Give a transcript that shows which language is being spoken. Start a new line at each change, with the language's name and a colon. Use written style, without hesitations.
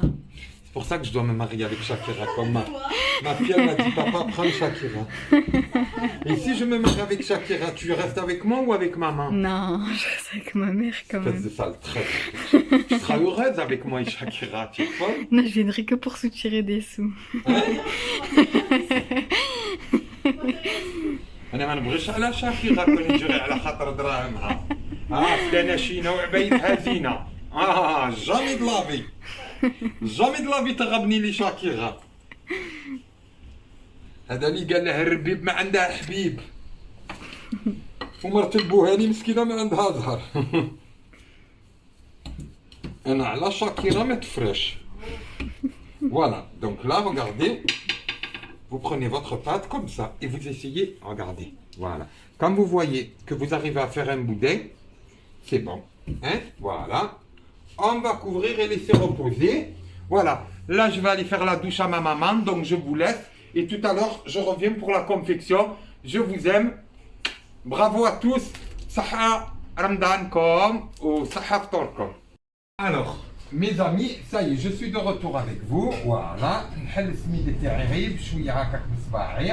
French: C'est pour ça que je dois me marier avec Shakira. Comme ma fille, elle m'a dit, papa, prends Shakira. Et si je me marie avec Shakira, tu restes avec moi ou avec maman? Non, je reste avec ma mère quand Faites même. de ça le trait. Tu seras heureuse avec moi et Shakira, tu es folle? Non, je viendrai que pour soutirer des sous.
Arabic: انا ما نبغيش على شاكيرا كون نجري على خاطر دراهمها فلانه شينه وعبايتها زينه
French: جامي د لافي جامي د لافي
Arabic: تغبني لي شاكيرا هذا اللي قال له الربيب ما عندها حبيب ومرت البوهاني مسكينه ما عندها زهر انا على شاكيرا ما تفرش
French: voilà donc là regardez. Vous prenez votre pâte comme ça et vous essayez, regardez, voilà. Quand vous voyez que vous arrivez à faire un boudin, c'est bon, hein, voilà. On va couvrir et laisser reposer. Voilà, là je vais aller faire la douche à ma maman, donc je vous laisse. Et tout à l'heure, je reviens pour la confection. Je vous aime. Bravo à tous.
Arabic: Saha Ramadankom
French: ou
Arabic: Saha Ftorkom.
French: Alors, mes amis, ça y est, je suis de retour avec vous. Voilà.
Arabic: نحل السميد تاعي غير بشويه هكاك بصباعي.